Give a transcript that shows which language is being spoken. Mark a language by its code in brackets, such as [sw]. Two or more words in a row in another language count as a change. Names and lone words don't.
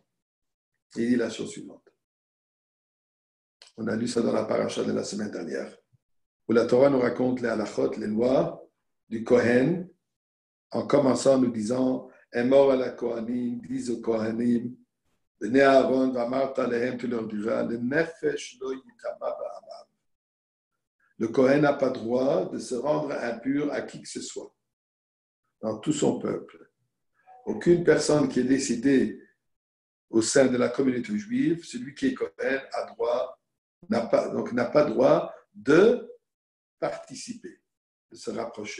[fr] Il dit la chose suivante. On a lu ça dans la paracha de la semaine dernière, où la Torah nous raconte les halachot, les lois du Kohen, en commençant en nous disant « Emor à la Kohanim, dis aux Kohanim, [he] בני אהרן ואמרת אלהם, [fr] tu leur diras, [he] לנפש לא יטמא בעמיו. [fr] » Le Kohen n'a pas droit de se rendre impur à qui que ce soit, dans tout son peuple. Aucune personne qui est décédée au sein de la communauté juive, celui qui est Kohen n'a pas droit de participer, de se rapprocher.